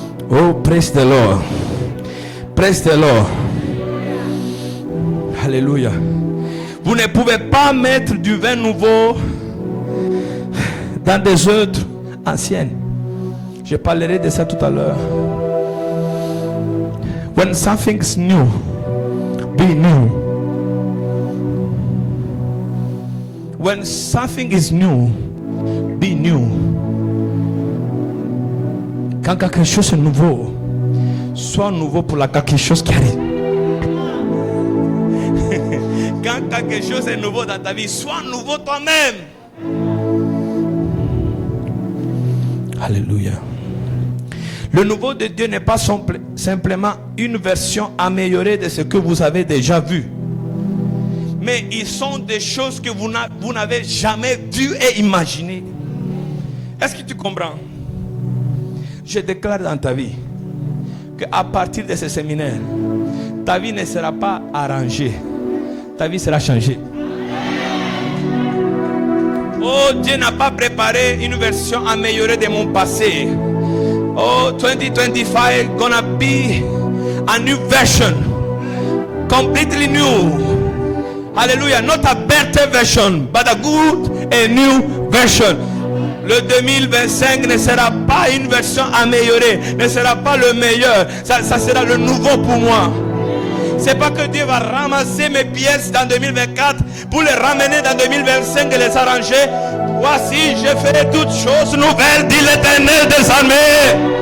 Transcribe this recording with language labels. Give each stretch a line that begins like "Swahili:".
English: Oh, praise the Lord. Praise the Lord.
French: Alléluia. Vous ne pouvez pas mettre du vin nouveau dans des œuvres anciennes. Je parlerai de ça tout à l'heure.
English: When something's new, be new. When something is new, be new.
French: Quand quelque chose est nouveau, sois nouveau pour la quelque chose qui arrive. Quand quelque chose est nouveau dans ta vie, sois nouveau toi-même. Alléluia. Le nouveau de Dieu n'est pas simplement une version améliorée de ce que vous avez déjà vu. Mais ils sont des choses que vous n'avez jamais vues et imaginées. Est-ce que tu comprends? Je déclare dans ta vie qu'à partir de ce séminaire, ta vie ne sera pas arrangée. Ta vie sera changée. Oh, Dieu n'a pas préparé une version améliorée de mon passé.
English: Oh, 2025 gonna be a new version, completely new. Hallelujah, not a better version, but a good and new version.
French: Le 2025 ne sera pas une version améliorée, ne sera pas le meilleur. Ça sera le nouveau pour moi. C'est pas que Dieu va ramasser mes pièces dans 2024 pour les ramener dans 2025 et les arranger. Voici, je ferai toutes choses nouvelles, dit l'Éternel des armées.